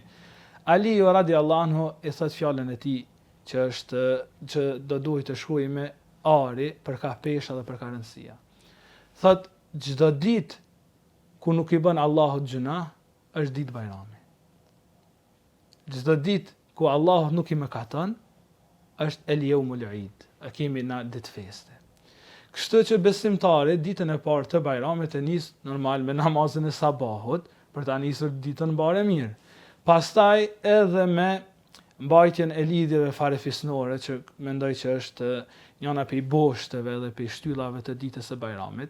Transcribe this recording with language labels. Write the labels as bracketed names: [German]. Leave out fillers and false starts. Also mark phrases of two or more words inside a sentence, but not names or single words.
[Albanian] Aliu [Arabic] رضي الله عنه [Albanian] i thot fjalën e tij që do duhet të shkruaj me ari për ka pesha dhe për ka rëndësia. Thot çdo ditë ku nuk i bën Allahut gjuna, është ditë Bajrami. Çdo ditë ku Allahu nuk i mëkaton, është [Arabic] اليوم العيد. [Albanian] A kemi na ditë feste. Kështu që besimtari ditën e parë të Bajramit e nis normal me namazin e sabahut për ta nisur ditën bare mirë. Pastaj edhe me mbajtjen e lidhjeve farefisnore që mendoj që është njëna prej boshteve dhe prej shtyllave të ditës së Bajramit.